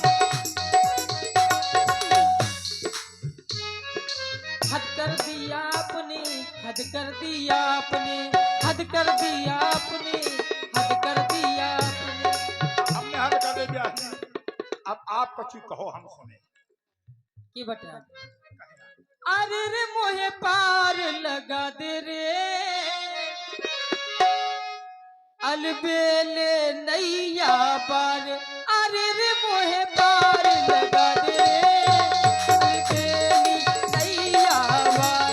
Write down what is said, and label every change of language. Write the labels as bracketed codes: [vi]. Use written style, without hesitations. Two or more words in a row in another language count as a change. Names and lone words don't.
[hi] हद कर दिया आपने, हद कर दिया आपने, हद कर दिया आपने, हद कर दिया आपने। हमने हद कर दिया। अब आप कछु कहो, हम सुने। की बता, अरे रे मोहे पार लगा दे रे, अलबेले नैया पार। अरे रे मोहे पार लगा दे रे, अलबेली नैया पार।